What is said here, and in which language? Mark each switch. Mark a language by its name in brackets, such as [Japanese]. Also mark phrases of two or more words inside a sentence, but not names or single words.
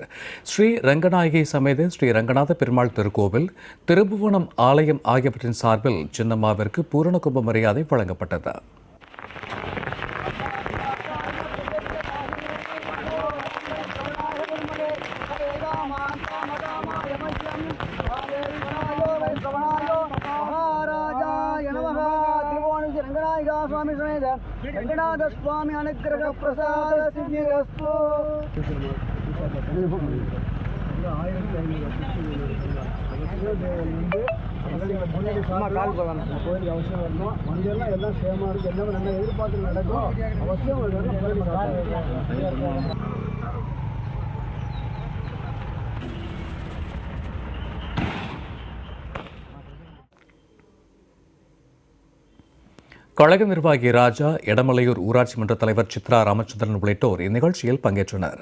[Tamil] ஸ்ரீ ரங்கநாயகி சமேத ஸ்ரீ ரங்கநாத பெருமாள் திருக்கோவில், திருபுவனம் ஆலயம் ஆகியவற்றின் சார்பில் சின்னம்மாவிற்கு பூரண கும்ப மரியாதை வழங்கப்பட்டது. [Sanskrit] स्वामी समेत रंगनाथ स्वामी अनुग्रह प्रसाद सिद्धिरस्तु. [Tamil] கோயிலுக்கு அவசியம் வரணும். வந்தெல்லாம் எல்லாம் சேமா இருக்கு, எல்லாமே நல்லா எதிர்பார்த்து நடக்கும். அவசியம் கழக நிர்வாகி ராஜா, எடமலையூர் ஊராட்சி மன்ற தலைவர் சித்ரா ராமச்சந்திரன் உள்ளிட்டோர் இந்நிகழ்ச்சியில் பங்கேற்றனர்.